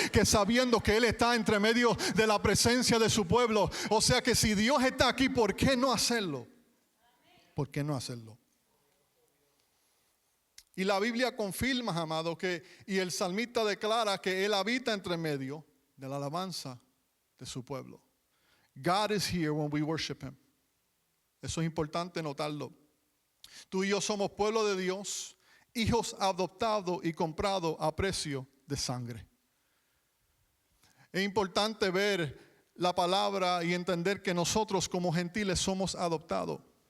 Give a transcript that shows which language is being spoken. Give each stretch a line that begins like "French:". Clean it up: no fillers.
Spanish: Que sabiendo que Él está entre medio de la presencia de su pueblo. O sea que si Dios está aquí, ¿por qué no hacerlo? ¿Por qué no hacerlo? Y la Biblia confirma, amado, y el salmista declara que Él habita entre medio de la alabanza de su pueblo.
English: God is here when we worship Him.
Spanish: Eso es importante notarlo. Tú y yo somos pueblo de Dios, hijos adoptados y comprados a precio de sangre. Es importante ver la palabra y entender que nosotros como gentiles somos adoptados.